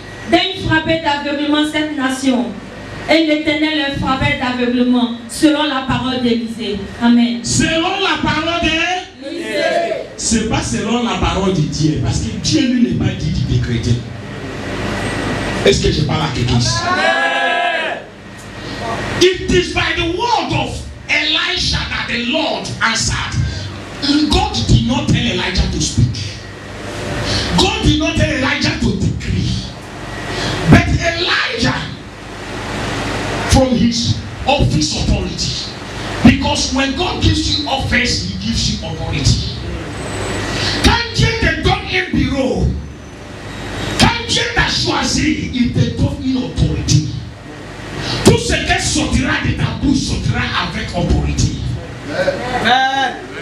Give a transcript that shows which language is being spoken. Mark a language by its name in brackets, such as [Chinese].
[French] Daigne frapper d'aveuglement cette nation. Et l'Éternel les frappait d'aveuglement selon la parole d'Élisée. Amen. Selon la parole d'Élisée. C'est pas selon la parole de Dieu. Parce que Dieu lui n'est pas dit de décréter. Est-ce que je parle à quelqu'un ici? [English] It is by the word of Elisha that the Lord answered. God did not tell Elijah to speak. God did not tell Elijah to decree. But Elijah, from his office authority, because when God gives you office, he gives you authority. [French] Quand Dieu te donne un bureau, quand Dieu t'a choisi, il te donne une autorité. Tout ce qui sortira de ta bouche sortira avec autorité. Amen.